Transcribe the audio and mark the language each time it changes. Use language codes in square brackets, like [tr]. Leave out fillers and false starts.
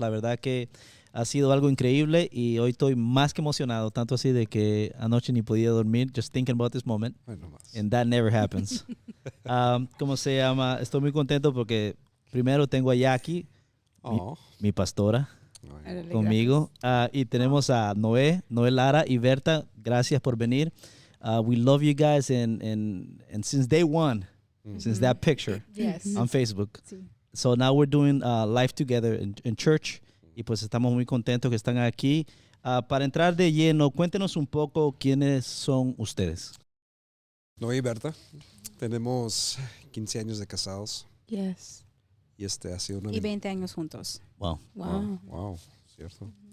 [es] La verdad que ha sido algo increíble y hoy estoy más que emocionado, tanto así de que anoche ni podía dormir, [en] just thinking about this moment. And that never happens. [es] ¿Cómo se llama? Estoy muy contento porque primero tengo a Jackie, mi pastora, conmigo. Y tenemos a Noé Lara y Berta. Gracias por venir. [en] We love you guys and since day one, since that picture on Facebook. [es] Sí. [en] So now we're doing life together in church. [es] Y pues estamos muy contentos que están aquí. Para entrar de lleno, cuéntenos un poco quiénes son ustedes. Noé y Berta, tenemos 15 años de casados. [en] Yes. [es] Y ha sido una... Y 20 años juntos. [en] Wow. [es] Wow, cierto.